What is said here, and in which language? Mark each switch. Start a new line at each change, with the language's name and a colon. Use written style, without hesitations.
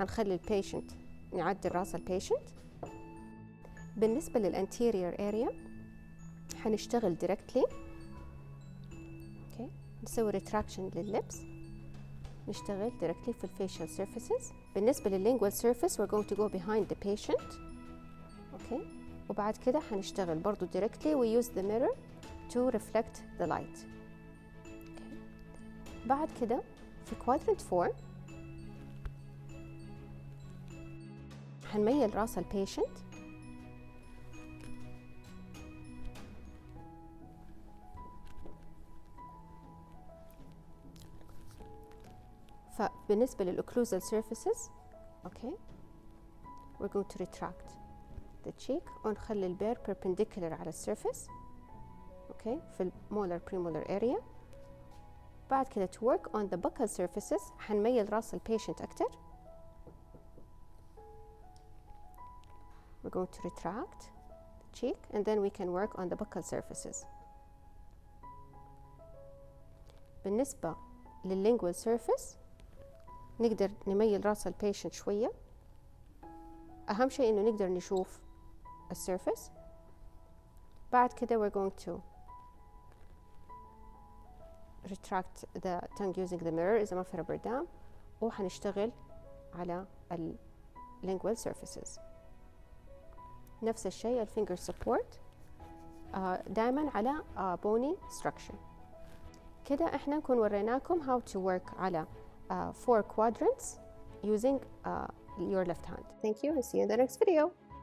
Arabic: هنخلي البيشنت نعدل راس البيشنت. بالنسبة للانتيريور area هنشتغل directly. okay, نسوي retraction لللبس، نشتغل directly في الفيشل surfaces. بالنسبة
English: للlingual surface we're going to go behind the patient. okay,
Arabic: وبعد كده هنشتغل برضو
English: directly we use the mirror to reflect the light. okay.
Arabic: بعد كده في quadrant 4 حنميل راس البيشنت فبالنسبة للocclusal surfaces okay
English: we're going to retract the cheek
Arabic: ونخلي البير perpendicular على السيرفيس okay في المولر premolar area. بعد كده
English: to work on the buccal surfaces
Arabic: حنميل راس البيشنت أكتر.
English: We're going to retract the cheek and then we can work on the buccal surfaces.
Arabic: بالنسبة للlingual surface نقدر نميل راس البيشنت شوية. أهم شيء إنه نقدر نشوف السيرفيس.
English: بعد كده we're going to retract the tongue using the mirror
Arabic: إذا ما في
English: rubber dam
Arabic: وحنشتغل على
English: lingual surfaces.
Arabic: نفس الشيء finger support دائما على bony structure. كده احنا نكون وريناكم
English: how to work
Arabic: على
English: 4 quadrants using your left hand. Thank you and see you in the next video.